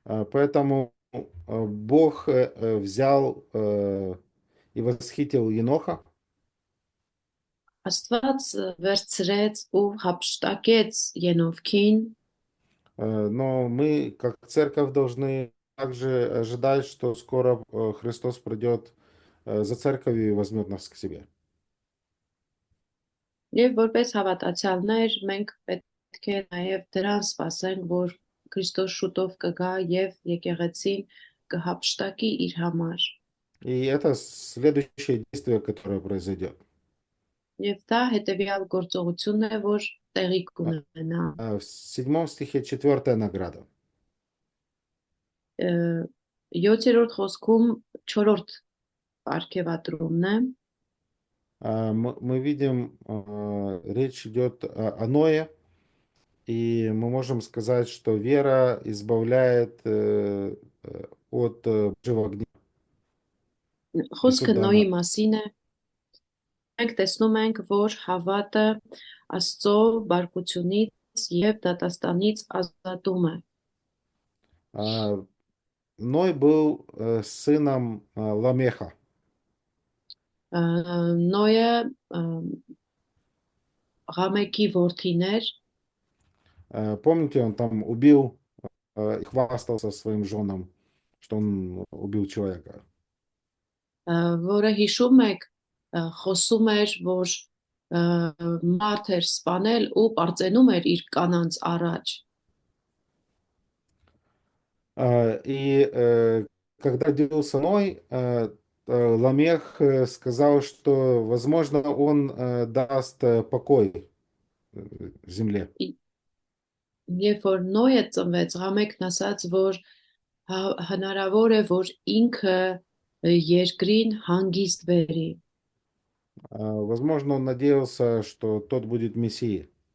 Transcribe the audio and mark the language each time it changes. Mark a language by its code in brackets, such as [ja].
[ru] Поэтому Бог взял и восхитил Еноха. [hy] Աստված վերցրեց ու հափշտակեց Ենովքին, [ru] Но мы, как церковь, должны также ожидать, что скоро Христос придет за церковью и возьмет нас к себе. [hy] եւ որպես հավատացյալներ մենք պետք է նաեւ դրան սպասենք, որ Քրիստոս շուտով կգա եւ եկեղեցին կհափշտակի իր համար։ [ru] И это следующее действие, которое произойдет. [hy] Եվ դա հետեւյալ գործողությունն է, որ տեղի կունենա։ [ru] В 7 стихе 4 награда. [hy] 7-րդ խոսքում 4-րդ արգևատրումն է։ [ru] Мы видим, речь идет о Ное, и мы можем сказать, что вера избавляет от Божьего гнева. [hy] Խոսքը Սուտ Նոյի դառնա- մասին է։ Մենք տեսնում ենք, որ հավատը Աստծո բարկությունից եւ դատաստանից ազատում է։ [ru] Ной был сыном Ламеха. [hy] Նոյը Ղամեկի որդին էր, [ru] Помните, он там убил и хвастался своим женам, что он убил человека. [hy] որը հիշում եք, խոսում էր, որ մարդ էր սպանել ու պարծենում էր իր կանանց առաջ։ [ru] И когда родился Ной, Ламех сказал, что, возможно, он даст покой земле. [hy] Երբ որ Նոյը ծնվեց, Ղամեկն ասաց, որ հնարավոր է, որ ինքը երկրին հանգիստ բերի։ [ru] Возможно, он надеялся, что тот будет Мессией.